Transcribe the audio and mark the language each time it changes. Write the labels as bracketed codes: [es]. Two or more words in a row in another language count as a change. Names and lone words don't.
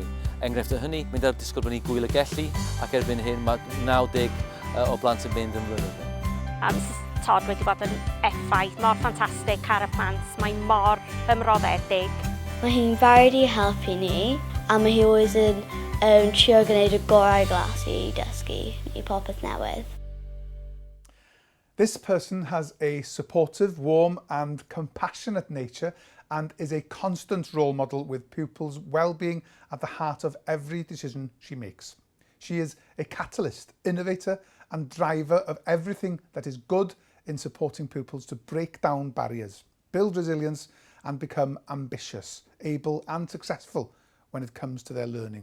[cy] Enghraifft o hynny, mynd ar disgyblion ni Gwyl y Gelli ac erbyn hyn mae 90 o blant yn mynd yn flynyddoedd. A Mrs Todd wedi bod yn effaith mor ffantastig ar y plant. Mae mor ymroddedig. Mae hi'n barod i helpu ni a mae hi always yn trio gwneud y gorau glas i dysgu i popeth newydd. [en] This person has a supportive, warm and compassionate nature and is a constant role model with pupils' well-being at the heart of every decision she makes. She is a catalyst, innovator and driver of everything that is good in supporting pupils to break down barriers, build resilience and become ambitious, able and successful when it comes to their learning.